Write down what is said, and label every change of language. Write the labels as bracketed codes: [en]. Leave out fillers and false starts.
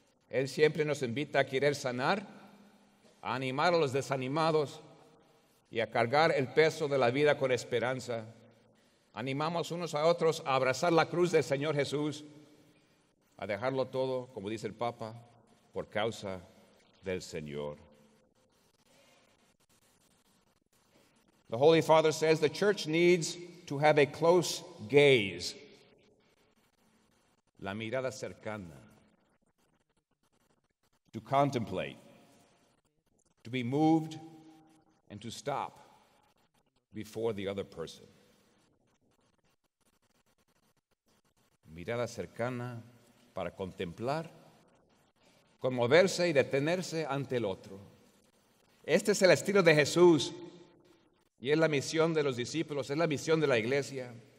[es] Él siempre nos invita a querer sanar, a animar a los desanimados y a cargar el peso de la vida con esperanza. Animamos unos a otros a abrazar la cruz del Señor Jesús, a dejarlo todo, como dice el Papa, por causa del Señor. [en] The Holy Father says the church needs to have a close gaze, [es] la mirada cercana, [en] to contemplate, to be moved, and to stop before the other person. [es] Mirada cercana para contemplar, conmoverse y detenerse ante el otro. Este es el estilo de Jesús y es la misión de los discípulos, es la misión de la iglesia.